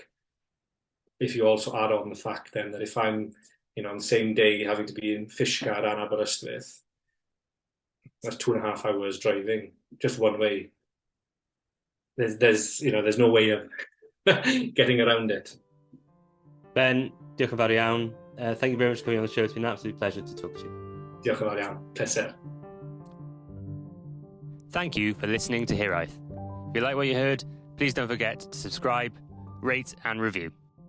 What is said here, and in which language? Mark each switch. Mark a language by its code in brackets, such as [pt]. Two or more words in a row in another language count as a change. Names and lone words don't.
[en] If you also add on the fact then that if I'm, on the same day having to be in Fishguard and Aberystwyth, that's 2.5 hours driving just one way. There's no way of getting around it. [cy] Ben, diolch yn fawr iawn. [en] Thank you very much for coming on the show. It's been an absolute pleasure to talk to you. [cy] Diolch yn fawr iawn. Pleser. [en] Thank you for listening to Hiraeth. If you like what you heard, please don't forget to subscribe, rate and review.